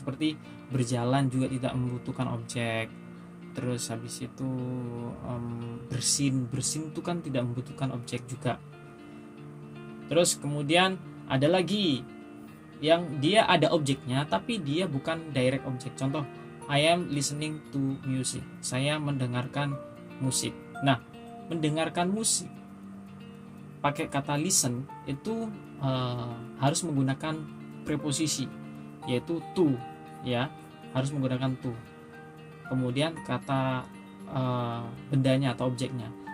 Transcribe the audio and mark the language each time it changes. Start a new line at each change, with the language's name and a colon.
Indonesian: Seperti berjalan juga tidak membutuhkan objek. Terus habis itu bersin itu kan tidak membutuhkan objek juga. Terus kemudian ada lagi yang dia ada objeknya tapi dia bukan direct object.
English: Contoh, I am listening to music.
Indonesian: Saya mendengarkan musik. Nah, mendengarkan musik pakai kata listen itu harus menggunakan preposisi, yaitu to, ya, harus menggunakan to. Kemudian kata bendanya atau objeknya.